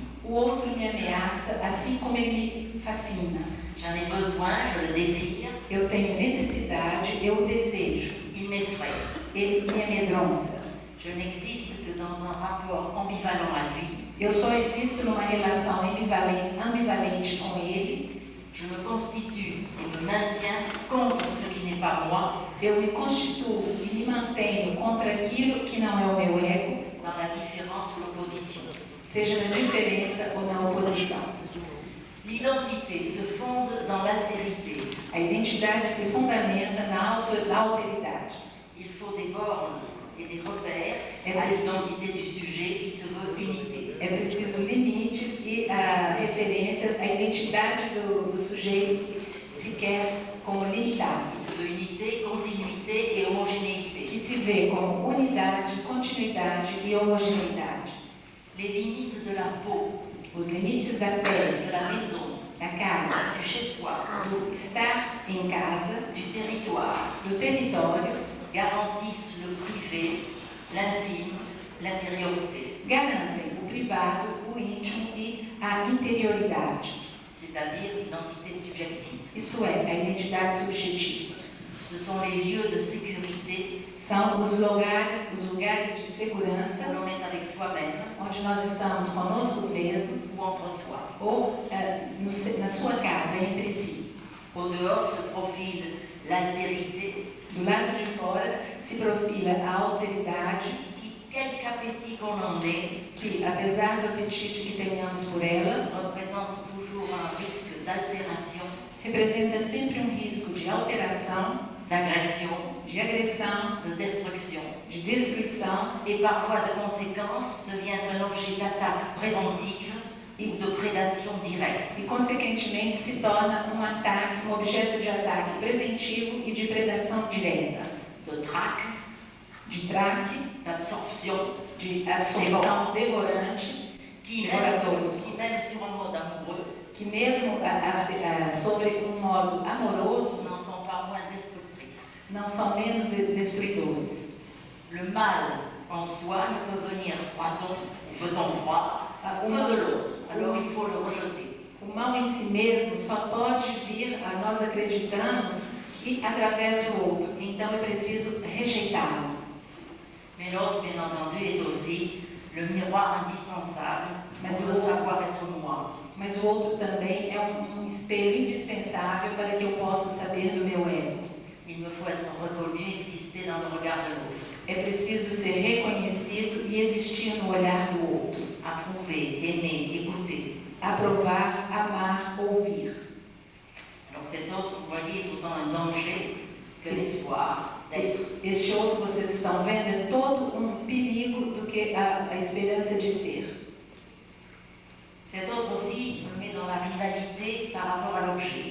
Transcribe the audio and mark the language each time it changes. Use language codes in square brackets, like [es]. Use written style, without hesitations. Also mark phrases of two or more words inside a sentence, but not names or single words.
[pt] O outro me ameaça, assim como ele me fascina. [fr] J'en ai besoin, je le désire, [pt] Eu tenho necessidade, eu o desejo. [fr] il m'effraie. [pt] Ele me amedronta. [fr] Je n'existe que dans un rapport ambivalent à lui. [pt] Eu só existo numa relação ambivalente com ele. [fr] Je me constitue et me maintiens contre ce qui n'est pas moi, [pt] Eu me constituo e me mantenho contra aquilo que não é o meu ego, [fr] dans la différence ou l'opposition. [pt] seja na diferença ou na oposição. [fr] L'identité se fonde dans l'altérité. [pt] A identidade se fundamenta na alteridade. [fr] Il faut des bornes et des repères à l'identité du sujet qui se veut unité. [pt] É preciso limites e referências à identidade do sujeito que se quer como limitado, [fr] Qui se veut unité, continuité et homogénéité. [pt] que se vê como unidade, continuidade e homogeneidade. [fr] Les limites de la peau, [pt] Os limites da pele, [fr] de la maison, [pt] da casa, [fr] du chez-soi, [pt] do estar em casa, [fr] du territoire, [pt] do território, [fr] garantissent le privé, l'intime, l'intériorité, [pt] garantem o privado, o íntimo e a interioridade. [fr] c'est-à-dire l'identité subjective. [pt] Isso é, a identidade subjetiva. [fr] Ce sont les lieux de sécurité [pt] São os lugares de segurança [fr] où l'on est avec soi-même [pt] onde nós estamos conosco mesmos [fr] ou entre soi. [pt] ou na sua casa, entre si. [fr] Au dehors se profile l'altérité [pt] Do lado de fora se profila a alteridade [fr] qui, quelque appétit qu'on en ait, [pt] que, apesar do apetite que tenhamos por ela, [fr] représente toujours un risque d'altération, [pt] representa sempre um risco de alteração, [fr] d'agression, [pt] de agressão, [fr] de destruction, [pt] de destruição [fr] et parfois de conséquence devient un objet d'attaque préventive ou de prédation directe. [pt] e, consequentemente, se torna um ataque, um objeto de ataque preventivo e de predação direta, [fr] De traque, [pt] de traque, [fr] d'absorption, [pt] de absorção devorante, [fr] qui Dévorateur. même sur un mode amoureux, [pt] que mesmo sobre um modo amoroso, [fr] n'en sont pas moins destructrices. [pt] não são menos destruidores. [fr] Le mal en soi ne peut venir, croit-on, ou veut-on croire, que de l'autre. Alors il faut le rejeter. [pt] O mal em si mesmo só pode vir, nós acreditamos, que através do outro. Então é preciso rejeitá-lo. [fr] Mais l'autre, bien entendu, est aussi le miroir indispensable pour Mais le savoir être moi. [pt] Mas o outro também é um espelho indispensável para que eu possa saber do meu ego. [fr] Il me faut être reconnu, exister dans le regard de l'autre, [pt] É preciso ser reconhecido e existir no olhar do outro. [fr] approuver, aimer, écouter. [pt] Aprovar, amar, ouvir. [fr] Alors cet autre, vous voyez, est autant un danger que l'espoir d'être. [pt] Este outro, vocês estão vendo, é todo um perigo do que a esperança de ser. [fr] Cet autre aussi me met dans la rivalité par rapport à l'objet.